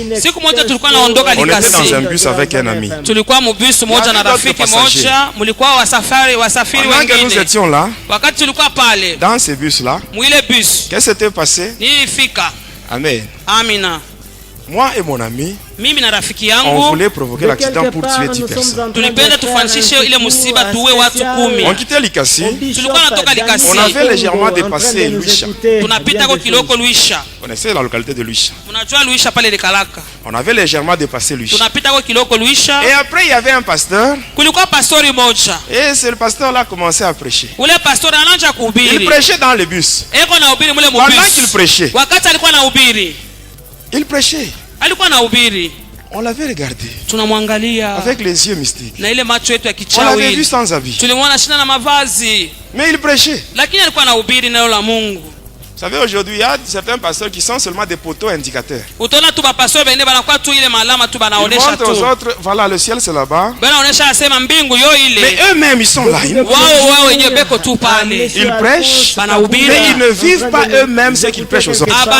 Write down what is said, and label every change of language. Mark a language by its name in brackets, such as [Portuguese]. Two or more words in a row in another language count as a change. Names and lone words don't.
[French] On était dans un bus avec un ami. Pendant que nous étions là, dans ce bus-là, qu'est-ce qui s'était passé? Amen. [Swahili] Amina. [French] Moi et mon ami, [Swahili] mimi na rafiki yangu [French] on voulait provoquer l'accident pour tuer 10 personnes. [Swahili] Tulipenda tufanishishe ile musiba tuwe watu 10. [French] On quittait Likasi. [Swahili] Tulikuwa natoka Likasi. [French] On avait légèrement dépassé Luisha. [Swahili] Tunapita kwa kiloko Luisha. [French] On connaissait la localité de Luisha. [Swahili] Unajua Luisha pale Lekalaka. [French] On avait légèrement dépassé Luisha. [Swahili] Tunapita kwa kiloko Luisha. [French] Et après il y avait un pasteur. [Swahili] Kulikuwa pastori moja. [French] Et c'est le pasteur là commençait à prêcher. [Swahili] Ule pastori anaanza kuhubiri. [French] Il prêchait dans le bus. [Swahili] Eko na hubiri mule mu bus. [French] Pendant qu'il prêchait. [Swahili] Wakati alikuwa na hubiri. [French] Il prêchait. [Swahili] Alikuwa na hubiri. [French] On l'avait regardé. [Swahili] Tunamwangalia [French] avec les yeux mystiques. [Swahili] Na ile macho yetu ya kichawi. [French] On l'avait vu sans habit. [Swahili] Tulimwona shina na mavazi. [French] Mais il prêchait. [Swahili] Lakini alikuwa na hubiri neno la Mungu. [French] Vous savez, aujourd'hui, il y a certains pasteurs qui sont seulement des poteaux indicateurs. Ils montrent aux autres, voilà, le ciel c'est là-bas. Mais eux-mêmes, ils sont là. Ils prêchent, mais ils ne vivent pas eux-mêmes ce qu'ils prêchent aux autres.